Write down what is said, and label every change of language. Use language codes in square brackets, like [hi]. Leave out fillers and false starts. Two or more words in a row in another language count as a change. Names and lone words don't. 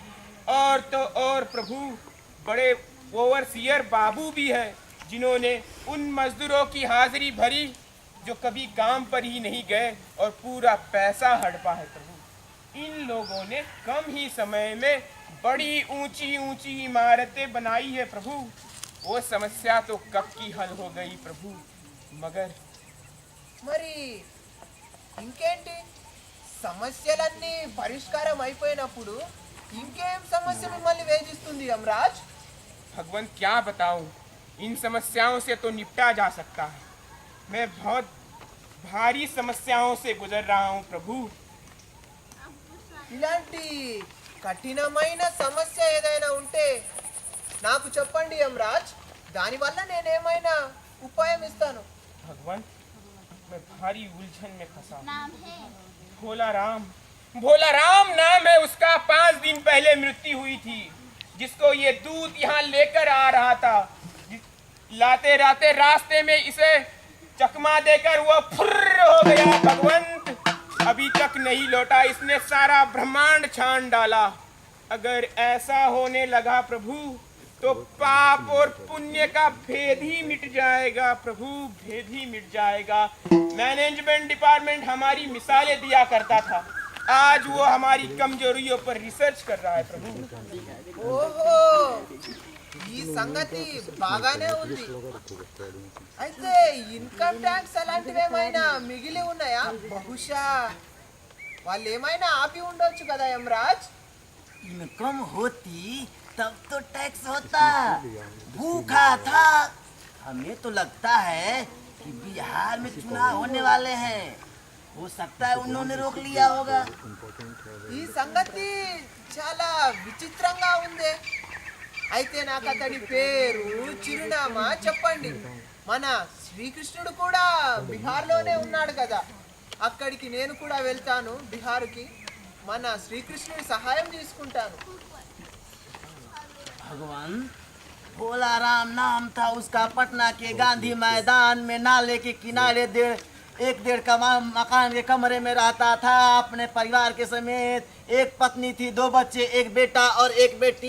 [hi] और तो और प्रभु, बड़े ओवरसीयर बाबू भी है जिन्होंने उन मजदूरों की हाजिरी भरी जो कभी काम पर ही नहीं गए और पूरा पैसा हड़पा है प्रभु। इन लोगों ने कम ही समय में बड़ी ऊंची ऊंची इमारतें बनाई है प्रभु। वो समस्या तो कब की हल हो गई प्रभु। मगर [te] మరి ఇంకేంటి సమస్యలన్నీ పరిష్కారం అయిపోయినప్పుడు ఇంకేం సమస్య మిమ్మల్ని వేధిస్తుంది యమరాజ్? [hi] भगवान क्या बताऊं, इन समस्याओं से तो निपटा जा सकता है। मैं बहुत भारी समस्याओं से गुजर रहा हूं प्रभु। [te] ఇలాంటి కఠినమైన సమస్య ఏదైనా ఉంటే నాకు చెప్పండి యమరాజ్, దానివల్ల నేనేమైనా ఉపాయం ఇస్తాను. [hi] भगवान मैं भारी उलझन में फंसा हूं। भोला राम नाम है उसका। 5 दिन पहले मृत्यु हुई थी, जिसको ये दूत यहाँ लेकर आ रहा था। लाते राते रास्ते में इसे चकमा देकर वो फुर्र हो गया। भगवंत अभी तक नहीं लौटा, इसने सारा ब्रह्मांड छान डाला। अगर ऐसा होने लगा प्रभु तो पाप और पुण्य का भेद ही मिट जाएगा प्रभु, भेद ही मिट जाएगा। [en] management department [hi] हमारी मिसालें दिया करता था, आज वो हमारी कमजोरियों पर रिसर्च कर रहा है प्रभु। [te] ఓహో, ఈ సంగతి బాగానే ఉంది. అయితే [en] income tax [te] అలాంటివి ఏమైనా మిగిలి ఉన్నాయా? బహుశా వాళ్ళు ఏమైనా ఆపి ఉండొచ్చు కదా యమరాజ్. [hi] इनकम होती तब तो टैक्स होता। भूखा था। हमें तो लगता है कि बिहार में चुनाव होने वाले हैं, हो सकता है उन्होंने रोक लिया होगा। [te] ఈ సంగతి చాలా విచిత్రంగా ఉంది. అయితే నాకు అతడి పేరు, చిరునామా చెప్పండి. మన శ్రీకృష్ణుడు కూడా బీహార్లోనే ఉన్నాడు కదా, అక్కడికి నేను కూడా వెళ్తాను బీహార్కి. మన శ్రీకృష్ణుడి సహాయం తీసుకుంటాను. [hi] भगवान, भोला राम नाम था उसका। पटना के गांधी मैदान में नाले के किनारे 1.5 मकान के कमरे में रहता था अपने परिवार के समेत। एक पत्नी थी, 2 बच्चे, एक बेटा और एक बेटी।